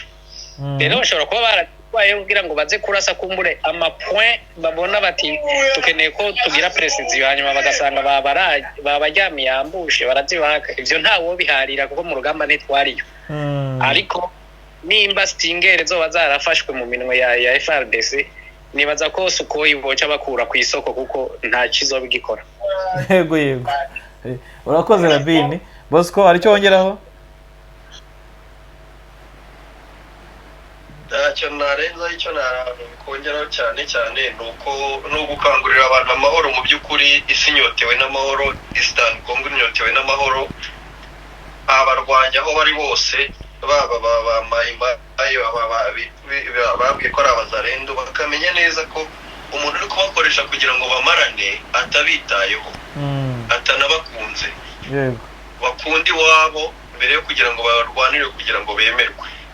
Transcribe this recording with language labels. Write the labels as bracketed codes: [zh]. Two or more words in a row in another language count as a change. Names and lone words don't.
[rn] Rero bashobora kuba baratwaye kugira ngo baze kurasa kumbure ama point babona bati tukeneye ko tugira precision, hanyuma bagasanga babajyamiye ambushe barazibaka. Ivyo ntawo biharira kuko mu rugamba ntitwariyo. Ariko nimba Stinger zoba zarafashwe mu minwe ya FRDC, nibaza ko Sukhoi boca bakura ku isoko kuko nta kizo bigikora. [rw] Yego. Urakoze Rabin. Bosco hari icyo wongeraho? ntacyo narenza, icyo nakongeraho cyane cyane ni ugukangurira abantu amahoro. Mu by'ukuri isi inyotewe n'amahoro, Eastern Congo inyotewe n'amahoro. Abarwanya aho bari bose, baba babwiye ko ari abazarendo, bakamenya neza ko umuntu uri kubakoresha kugira ngo bamarane atabitayeho, atanabakunze, bakunda iwabo mbere yo kugira ngo barwanire kugira ngo bemerwe.